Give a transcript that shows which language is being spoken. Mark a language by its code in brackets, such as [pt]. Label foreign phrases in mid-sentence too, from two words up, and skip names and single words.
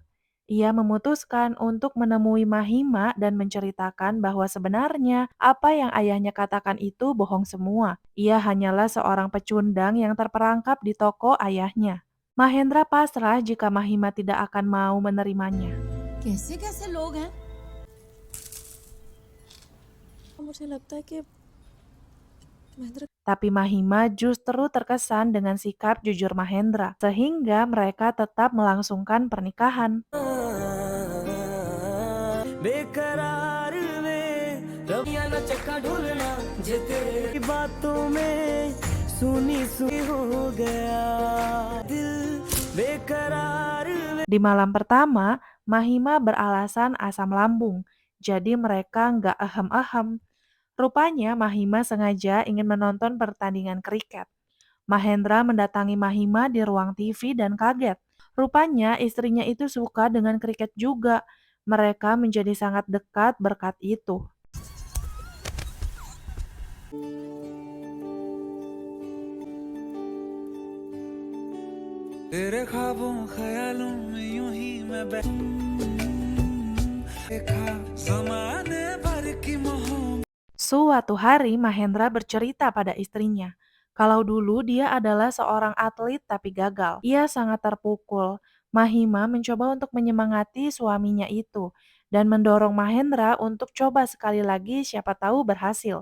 [id] Ia memutuskan untuk menemui Mahima dan menceritakan bahwa sebenarnya apa yang ayahnya katakan itu bohong semua. Ia hanyalah seorang pecundang yang terperangkap di toko ayahnya. Mahendra pasrah jika Mahima tidak akan mau menerimanya. [hi] कैसे कैसे लोग हैं। मुझे लगता है कि महेंद्र [id] Tapi Mahima justru terkesan dengan sikap jujur Mahendra, sehingga mereka tetap melangsungkan pernikahan. [hi] बेकरार में रबिया न चक्का ढूंढना जे तेरी बातों में सुनी सुनी हो गया दिल बेकरार में। [id] Di malam pertama, Mahima beralasan asam lambung, jadi mereka nggak ehem-ehem. Rupanya Mahima sengaja ingin menonton pertandingan kriket. Mahendra mendatangi Mahima di ruang TV dan kaget. Rupanya istrinya itu suka dengan kriket juga. Mereka menjadi sangat dekat berkat itu. [hi] तेरे ख्वाबों ख्यालों में यूं ही मैं देखा जमाने भर की मोहब्बत। [id] Suatu hari Mahendra bercerita pada istrinya, kalau dulu dia adalah seorang atlet tapi gagal. Ia sangat terpukul. Mahima mencoba untuk menyemangati suaminya itu dan mendorong Mahendra untuk coba sekali lagi siapa tahu berhasil.